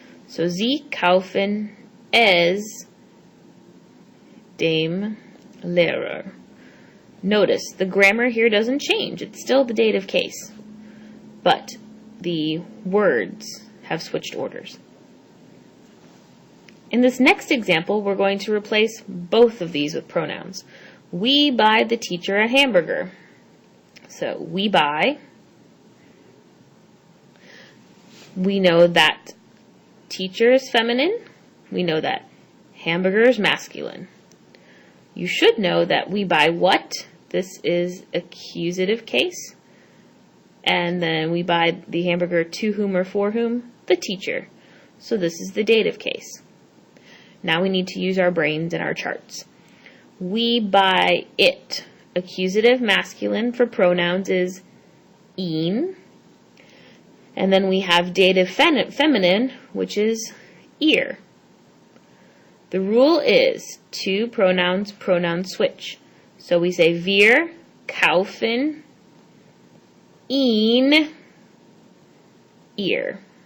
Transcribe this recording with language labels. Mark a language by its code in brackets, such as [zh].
[de] So Sie kaufen es dem Lehrer. [en] Notice the grammar here doesn't change. It's still the dative case, but the words have switched orders. In this next example, we're going to replace both of these with pronouns. We buy the teacher a hamburger. So we buy. We know that teacher is feminine. We know that hamburger is masculine. You should know that we buy what? This is accusative case. And then we buy the hamburger to whom or for whom? The teacher. So this is the dative case. Now we need to use our brains and our charts. We buy it. Accusative masculine for pronouns is ihn. And then we have dative feminine, which is ihr. The rule is two pronouns, pronoun switch. So we say [de] wir kaufen ihn ihr.